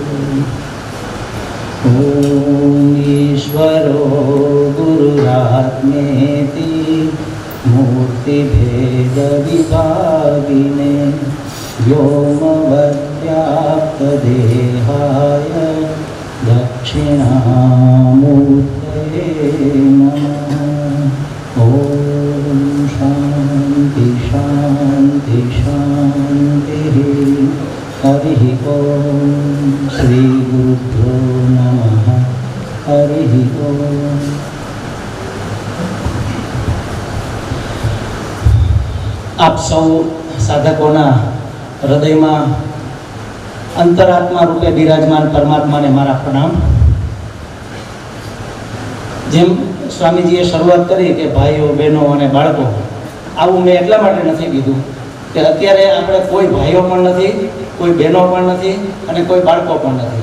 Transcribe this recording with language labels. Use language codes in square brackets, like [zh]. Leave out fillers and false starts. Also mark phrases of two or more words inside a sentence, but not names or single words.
[sa] ॐ ईश्वरो गुरुरात्मेति मूर्तिभेदविभागिने व्योम सोमवद्व्याप्तदेहाय दक्षिणामूर्तये नमः। ॐ शान्ति शान्ति शान्तिः। हरिः ॐ श्रीगुरुभ्यो नमः। हरिः ॐ। [gu] આપ સૌ સાધકોના હૃદયમાં અંતરાત્મા રૂપે બિરાજમાન પરમાત્માને મારા પ્રણામ. જેમ સ્વામીજીએ શરૂઆત કરી કે ભાઈઓ બહેનો અને બાળકો, આવું મેં એટલા માટે નથી કીધું કે અત્યારે આપણે કોઈ ભાઈઓ પણ નથી, કોઈ બહેનો પણ નથી અને કોઈ બાળકો પણ નથી.